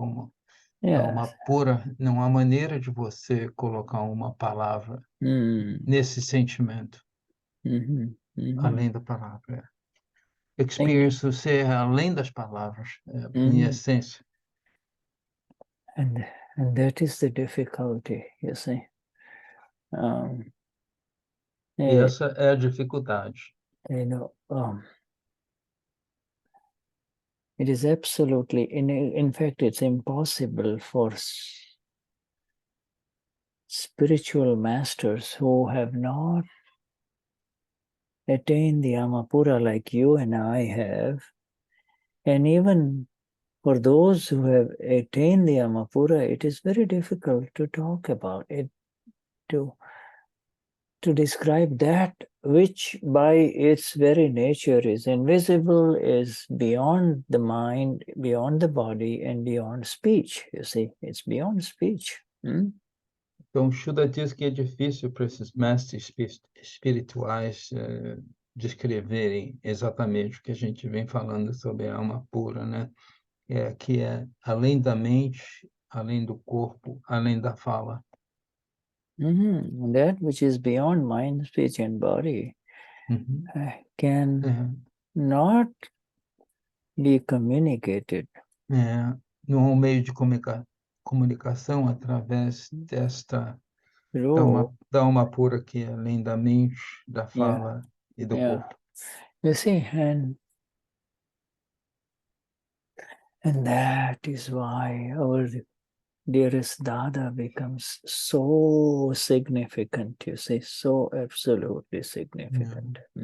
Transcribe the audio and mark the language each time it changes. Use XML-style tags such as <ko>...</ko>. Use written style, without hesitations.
<pt>Como uma pura, não há maneira de você colocar uma palavra nesse sentimento, além da palavra. Experiência ser além das palavras, em essência.</pt> <en>And that is the difficulty, you see.</en> <pt>E essa é a dificuldade.</pt> <en>It is absolutely, in fact, it's impossible for spiritual masters who have not attained the Amapura like you and I have, and even for those who have attained the Amapura, it is very difficult to talk about it, to describe that which by its very nature is invisible, is beyond the mind, beyond the body, and beyond speech. You see, it's beyond speech.</en> <pt>Então, Shuddha diz que é difícil para esses mestres espirituais descreverem exatamente o que a gente vem falando sobre a alma pura, né? Que é além da mente, além do corpo, além da fala.</pt> <en>That which is beyond mind, speech, and body can not be communicated.</en> <pt>Não há meio de comunicação através desta da alma pura que é além da mente, da fala e do corpo.</pt> <en>You see, and that is why our dearest Dada becomes so significant, you see, so absolutely significant.</en>